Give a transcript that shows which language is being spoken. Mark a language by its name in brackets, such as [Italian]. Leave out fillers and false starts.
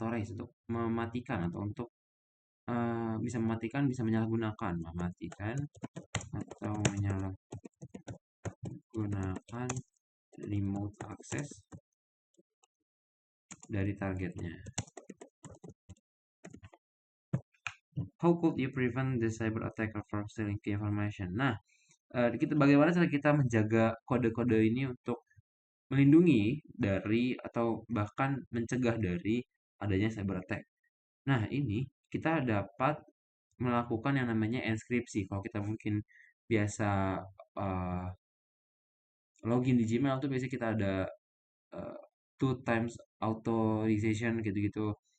[Indonesian] untuk mematikan atau untuk bisa mematikan, bisa menyalahgunakan, atau menyalahgunakan remote access dari targetnya. [English] How could you prevent the cyber attacker from stealing key information? [Indonesian] Nah, bagaimana cara kita menjaga kode-kode ini untuk melindungi dari atau bahkan mencegah dari adanya cyber attack. Nah, ini kita dapat melakukan yang namanya enskripsi. Kalau kita mungkin biasa uh, login di Gmail tuh biasanya kita ada uh, [English] two times authorization [Indonesian] gitu-gitu.